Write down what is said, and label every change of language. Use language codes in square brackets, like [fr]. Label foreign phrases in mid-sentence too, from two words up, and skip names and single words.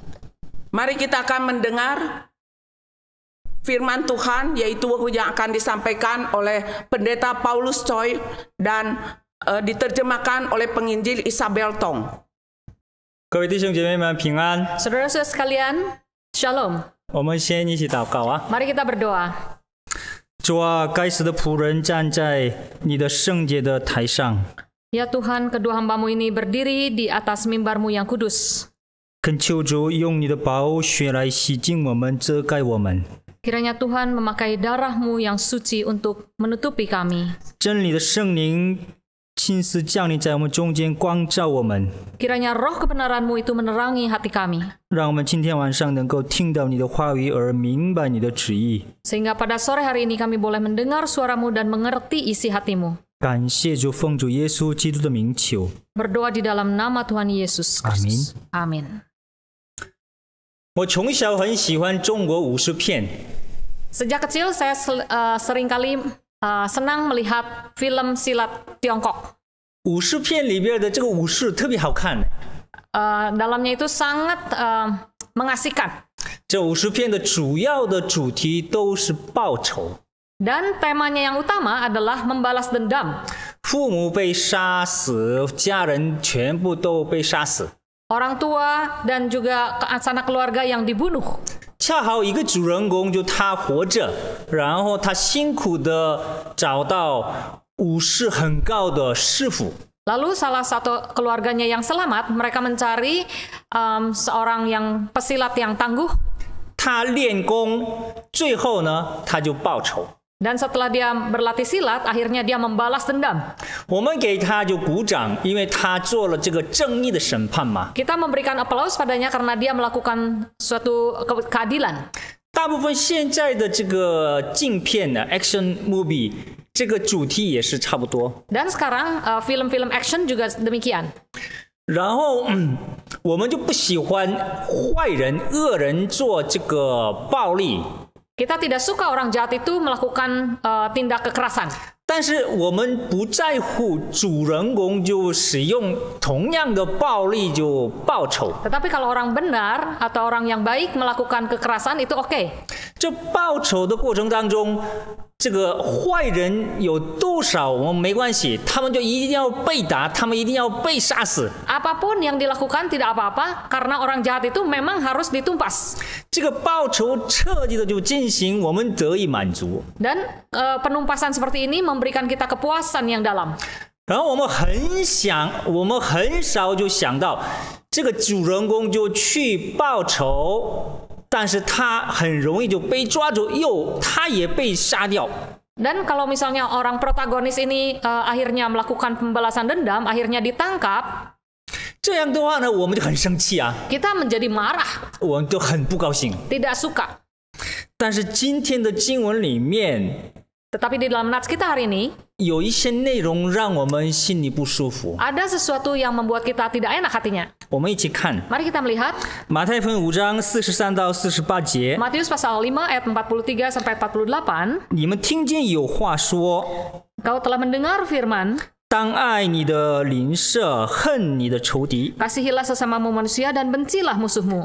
[id] Mari kita akan mendengar firman Tuhan, yaitu yang akan disampaikan oleh Pendeta Paulus Choi dan diterjemahkan oleh penginjil Isabel Tong. [zh] 各位弟兄姐妹们平安， [id] Saudara-saudara sekalian, Shalom. [zh] 我们先一起祷告啊。 [id] Mari kita berdoa. [zh] 主啊，该死的仆人站在你的圣洁的台上， [id] Ya Tuhan, kedua hambamu ini berdiri di atas mimbarmu yang kudus. [zh] 恳求主用你的宝血来洗净我们，遮盖我们。 [id] Kiranya Tuhan memakai darah-Mu yang suci untuk menutupi kami. [zh] 真理的圣灵亲自降临在我们中间，光照我们， [id] Kiranya roh kebenaran-Mu itu menerangi hati kami. [zh] 让我们今天晚上能够听到你的话语，而明白你的旨意。 [id] Sehingga pada sore hari ini kami boleh mendengar suara-Mu dan mengerti isi hati-Mu. [zh] 感谢主，奉主耶稣基督的名求， [id] Berdoa di dalam nama Tuhan Yesus Kristus. Amin. [zh] 我从小很喜欢中国武术片， [id] Sejak kecil saya seringkali senang melihat film silat Tiongkok. [zh] 武术片里边的这个武术特别好看。 [id] Dalamnya itu sangat mengasihkan. [zh] 这武术片的主要的主题都是报仇， [id] Dan temanya yang utama adalah membalas dendam. [zh] 父母被杀死，家人全部都被杀死。 [id] Orang tua dan juga sanak keluarga yang dibunuh. [zh] 恰好一个主人公就他活着，然后他辛苦的找到武士很高的师傅。 [id] Lalu salah satu keluarganya yang selamat, mereka mencari seorang yang pesilat yang tangguh. [zh] 他练功，最后呢，他就报仇。 [id] Dan setelah dia berlatih silat, akhirnya dia membalas dendam. [zh] 我们给他就鼓掌，因为他做了这个正义的审判嘛。 [id] Kita memberikan aplaus padanya karena dia melakukan suatu keadilan. [zh] 大部分现在的这个镜片呢 ， [en] action movie， [zh] 这个主题也是差不多。 [id] Dan sekarang film-film action juga demikian. [zh] 然后我们就不喜欢坏人、恶人做这个暴力。 [id] Kita tidak suka orang jahat itu melakukan tindak kekerasan. [zh] 但是我们不在乎主人公就使用同样的暴力就报仇。 [id] Tetapi kalau orang benar atau orang yang baik melakukan kekerasan itu oke. [zh] 这报仇的过程当中，这个坏人有多少我们没关系，他们就一定要被打，他们一定要被杀死。 [id] Apapun yang dilakukan tidak apa-apa karena orang jahat itu memang harus ditumpas. [zh] 这个报仇彻底的就进行，我们得以满足。 [id] Dan penumpasan seperti ini memberikan kita kepuasan yang dalam. [zh] 然后我们很少就想到这个主人公就去报仇。但是他很容易就被抓住，他也被杀掉。 [id] Dan kalau misalnya orang protagonis ini akhirnya melakukan pembalasan dendam, akhirnya ditangkap, [zh] 这样的话呢，我们就很生气啊， [id] kita menjadi marah, [zh] 我们就很不高兴。 [id] tidak suka. [zh] 但是今天的经文里面， [id] Tetapi di dalam nats kita hari ini, [zh] 有一些内容让我们心里不舒服。 [id] ada sesuatu yang membuat kita tidak enak hatinya. [zh] 我们一起看 [id] Mari kita melihat [zh] 马太福音5章43到48节。 [id] Matius pasal 5 ayat 43 sampai 48. [zh] 你们听见有话说， [id] Kau telah mendengar firman, [zh] 当爱你的邻舍，恨你的仇敌。 [id] Kasihilah sesamamu manusia dan bencilah musuhmu.